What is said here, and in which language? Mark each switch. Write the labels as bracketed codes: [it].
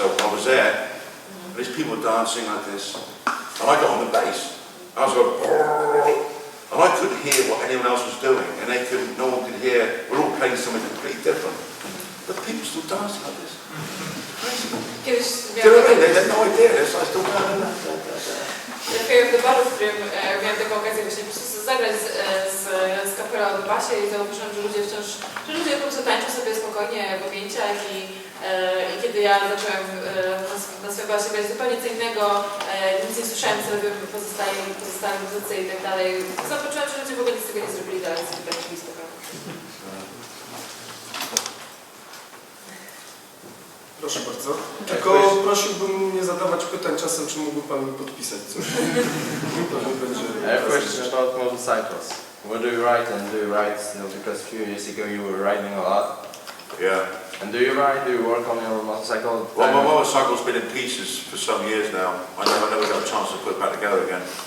[en] So I was there, and these people were dancing like this, and I got on the bass. I was going, and I couldn't hear what anyone else was doing, and no one could hear. We're all playing something completely different, but people still dancing like this. [pl] Kiedyś [en] Do you know what I mean? They had no idea. It's like still [pl] trafiłem do baru, w którym miałem taką okazję właśnie po prostu zagrać z kapelą na basie i zauważyłem, że ludzie po prostu tańczą sobie spokojnie w objęciach i kiedy ja zacząłem na swojej basie grać zupełnie co innego, nic nie słyszałem, co robią pozostali muzycy i tak dalej. Zobaczyłem, że ludzie w ogóle nic z tego nie zrobili, ale sobie tańczyli spokojnie. Proszę bardzo. Tylko prosiłbym nie zadawać pytań czasem, czy mógłby Pan mi podpisać coś. [en] I have questions about motorcycles. What do you write and do you write, because a few years ago you were riding a lot. Yeah. And do you ride, do you work on your motorcycle? Well, my motorcycle's been in pieces for some years now. I never got a chance to put it back together again.